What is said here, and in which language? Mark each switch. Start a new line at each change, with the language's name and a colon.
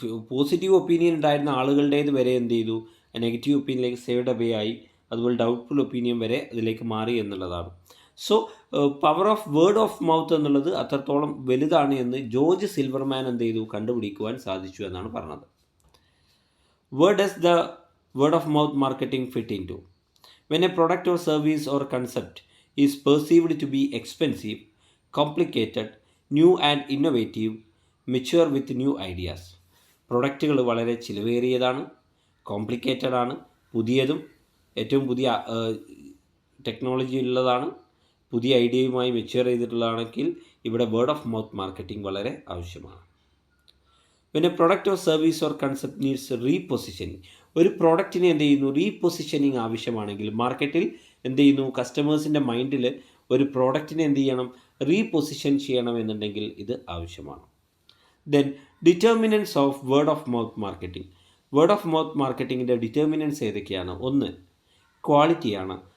Malayalam: Positive opinion ഉണ്ടായിരുന്ന ആളുകളുടേത് വരെ എന്ത് ചെയ്തു? നെഗറ്റീവ് ഒപ്പീനിയനിലേക്ക്
English: saved away
Malayalam: ആയി. അതുപോലെ ഡൗട്ട്ഫുൾ ഒപ്പീനിയൻ വരെ അതിലേക്ക് മാറി എന്നുള്ളതാണ്. So
English: power of word of mouth
Malayalam: എന്നുള്ളത് അത്രത്തോളം വലുതാണ് എന്ന് ജോർജ് സിൽവർമാൻ എന്ത് ചെയ്തു? കണ്ടുപിടിക്കുവാൻ സാധിച്ചു എന്നാണ് പറഞ്ഞത്.
English: Where does the word of mouth marketing fit into? When a product or service or concept is perceived to be expensive, complicated, new and innovative, mature with new ideas.
Malayalam: പ്രൊഡക്റ്റുകൾ വളരെ ചിലവേറിയതാണ്, complicated ആണ്, പുതിയതും ഏറ്റവും പുതിയ ടെക്നോളജി ഉള്ളതാണ്, പുതിയ ഐഡിയയുമായി mature ചെയ്തിട്ടുള്ളതാണെങ്കിൽ ഇവിടെ word of mouth marketing വളരെ ആവശ്യമാണ്.
English: When a product or service or concept needs repositioning,
Malayalam: ഒരു പ്രോഡക്റ്റിനെ എന്ത് ചെയ്യുന്നു? റീപൊസിഷനിങ് ആവശ്യമാണെങ്കിൽ മാർക്കറ്റിൽ എന്ത് ചെയ്യുന്നു? കസ്റ്റമേഴ്സിൻ്റെ മൈൻഡിൽ ഒരു പ്രോഡക്റ്റിനെ എന്ത് ചെയ്യണം? റീപൊസിഷൻ ചെയ്യണം എന്നുണ്ടെങ്കിൽ ഇത് ആവശ്യമാണ്.
English: Then determinants of word of mouth marketing.
Malayalam: Word of mouth മാർക്കറ്റിങ്ങിൻ്റെ determinants ഏതൊക്കെയാണ്? 1, ക്വാളിറ്റിയാണ്.